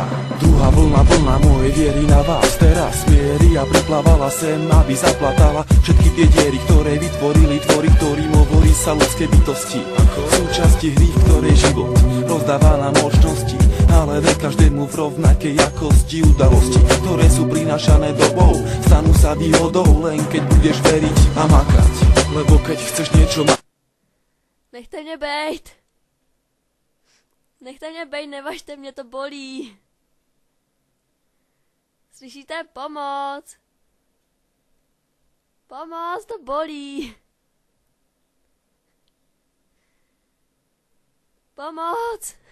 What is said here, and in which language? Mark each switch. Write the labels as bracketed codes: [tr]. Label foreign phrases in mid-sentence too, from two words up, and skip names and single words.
[sk] Druhá vlna mojej viery na vás teraz mierí a priplávala sem, aby zaplatala všetky tie diery, ktoré vytvorili tvory, ktorým hovorí sa ľudské bytosti. Súčasti hry, v ktorej život rozdáva nám možnosti, ale ne každému v rovnakej jakosti udalosti, ktoré sú prinášané dobou, stanú sa výhodou len keď budeš veriť a makať. Lebo keď chceš niečo mať... [cs] Nechte mě bejt. Nechte mě bejt, nevažte mě, to bolí. Slyšíte? Pomoc. Pomoc, to bolí. Pomoc.